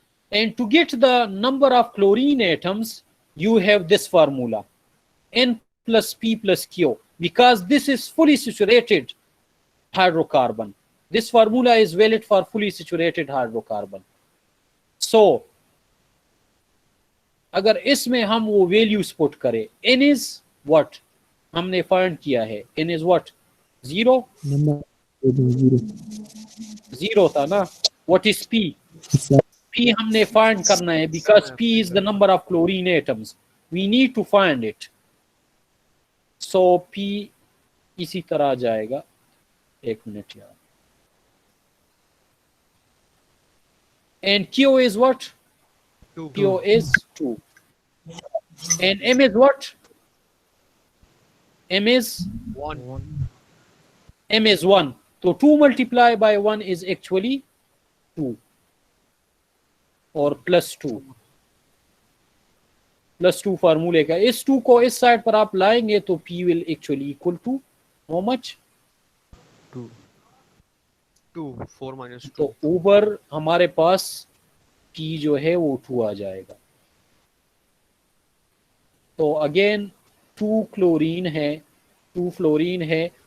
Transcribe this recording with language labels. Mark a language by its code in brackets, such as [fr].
[en] And to get the number of chlorine atoms, you have this formula, N plus P plus Q, because this is fully saturated hydrocarbon. This formula is valid for fully saturated hydrocarbon. [hi] So अगर इसमें हम वो values put करें, [en] N is what? [hi] हमने find किया है, [en] N is what? 0 0 [hi] था ना. [en] What is P? P [hi] हमने फाइंड करना है, [en] because P is the number of chlorine atoms. We need to find it. [hi] So P इसी तरह जाएगा. एक मिनट यार. [en] And Q is what? 2. Q is 2. And M is what? M is 1. M is 1. So 2 multiplied by 1 is actually 2. Or plus 2. Plus 2 formula का. [hi] इस 2 को इस side पर आप लाएंगे तो [en] P will actually equal to how much? 2. 2. 4 minus 2. [hi] तो ऊपर हमारे पास P जो है वो 2 आ जाएगा. तो अगेन 2 क्लोरीन है, 2 फ्लोरीन है.